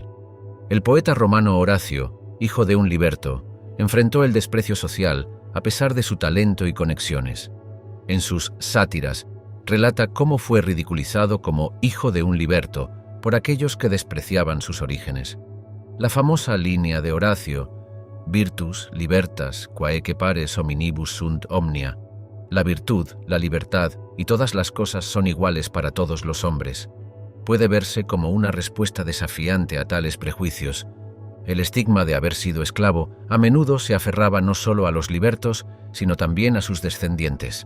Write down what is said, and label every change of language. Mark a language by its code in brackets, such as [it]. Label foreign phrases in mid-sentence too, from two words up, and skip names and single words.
[es] El poeta romano Horacio, hijo de un liberto, enfrentó el desprecio social a pesar de su talento y conexiones. En sus sátiras, relata cómo fue ridiculizado como hijo de un liberto por aquellos que despreciaban sus orígenes. La famosa línea de Horacio, [la] Virtus, libertas, quae pares hominibus sunt omnia, [es] la virtud, la libertad y todas las cosas son iguales para todos los hombres, puede verse como una respuesta desafiante a tales prejuicios. El estigma de haber sido esclavo a menudo se aferraba no solo a los libertos, sino también a sus descendientes.